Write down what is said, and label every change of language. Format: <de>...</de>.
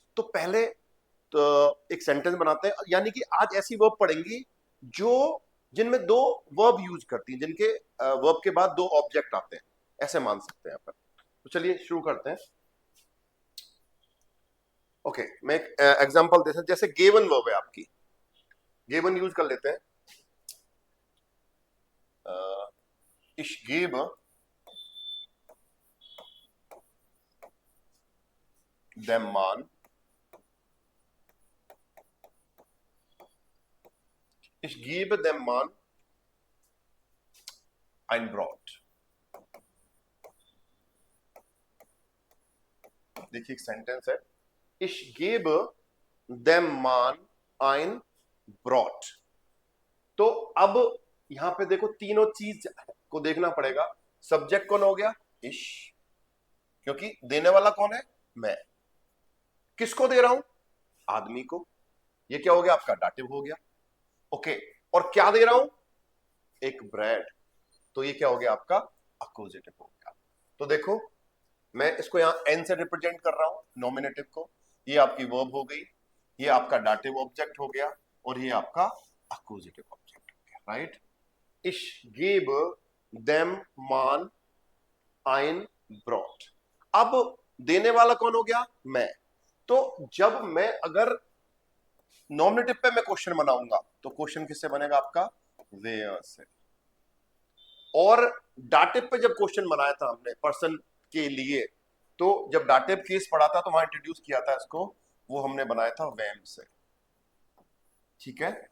<hi>तो पहले तो एक सेंटेंस बनाते हैं, यानी कि आज ऐसी वर्ब पढ़ेंगी जो जिनमें दो वर्ब यूज करती हैं, जिनके वर्ब के बाद दो ऑब्जेक्ट आते हैं, ऐसे मान सकते हैं अपन। तो चलिए शुरू करते हैं। ओके, मैं एक एग्जांपल देता हूं, जैसे गेवन वर्ब है आपकी, गेवन यूज कर लेते हैं।</hi> <de>Ich gebe dem Mann, ich gebe dem Mann ein Brot।</de> <hi>देखिए एक सेंटेंस है,</hi> <de>ich gebe dem Mann ein Brot।</de> <hi>तो अब यहां पे देखो तीनों चीज को देखना पड़ेगा। सब्जेक्ट कौन हो गया? ich, क्योंकि देने वाला कौन है? मैं। किसको दे रहा हूं? आदमी को। ये क्या हो गया आपका? डाटिव हो गया। ओके, और क्या दे रहा हूं? एक ब्रेड। तो ये क्या हो गया आपका? अक्यूजेटिव हो गया। तो देखो मैं इसको यहां एन से रिप्रेजेंट कर रहा हूं, नॉमिनेटिव को। ये आपकी वर्ब हो गई, ये आपका डाटिव ऑब्जेक्ट हो गया, और ये आपका अक्यूजेटिव ऑब्जेक्ट हो गया, right.</hi> <de>Ich gebe dem Mann ein Brot।</de> <hi>अब देने वाला कौन हो गया? मैं। तो जब मैं अगर नॉमिनेटिव पे मैं क्वेश्चन बनाऊंगा तो क्वेश्चन किससे बनेगा आपका? वेयर से। और डाटिव पे जब क्वेश्चन बनाया था हमने पर्सन के लिए, तो जब डाटिव केस पढ़ा था तो वहां इंट्रोड्यूस किया था इसको, वो हमने बनाया था वेम से, ठीक है।</hi>